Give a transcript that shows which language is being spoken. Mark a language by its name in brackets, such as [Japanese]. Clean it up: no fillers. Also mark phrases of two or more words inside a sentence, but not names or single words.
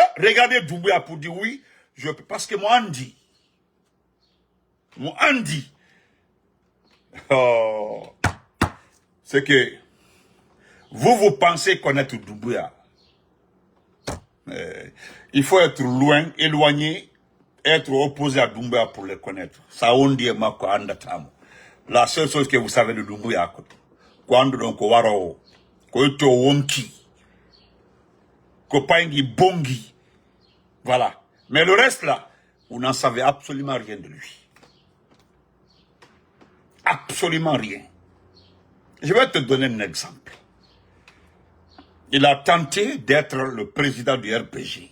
[French] Regarder Doumbouya pour dire oui, parce que moi, Andy, oh, c'est que vous pensez connaître Doumbouya. Il faut être loin, éloigné, être opposé à Doumbouya pour le connaître. Ça, on dit, la seule chose que vous savez de Doumbouya, quand donc [Fula] waro, ko to wonki, ko paingi bongi, [French] voilà. Mais le reste là, vous n'en savez absolument rien de lui. Absolument rien. Je vais te donner un exemple. Il a tenté d'être le président du RPG.